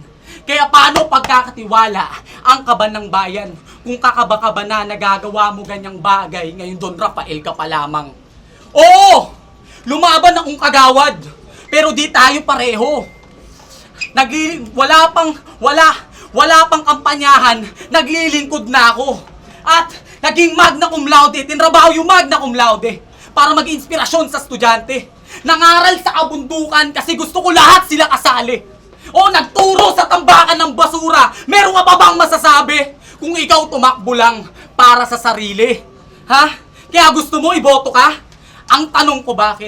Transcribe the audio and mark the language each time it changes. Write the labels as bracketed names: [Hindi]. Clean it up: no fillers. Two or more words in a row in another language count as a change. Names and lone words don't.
[Filipino] Kaya paano pagkakatiwala ang kaban ng bayan kung kakaba-kaba na nagagawa mo ganyang bagay ngayon Don Rafael ka pa lamang? Oo! Lumaban akong kagawad, pero di tayo pareho. Wala pang kampanyahan, naglilingkod na ako. At naging [Latin] magna cum laude, [Filipino] tinrabaho yung [Latin] magna cum laude [Filipino] para maging inspirasyon sa estudyante. Nangaral sa kabundukan kasi gusto ko lahat sila kasali. O nagturo sa tambakan ng basura, meron ka pa bang masasabi kung ikaw tumakbo lang para sa sarili? Ha? Kaya gusto mo iboto ka? Ang tanong ko bakit?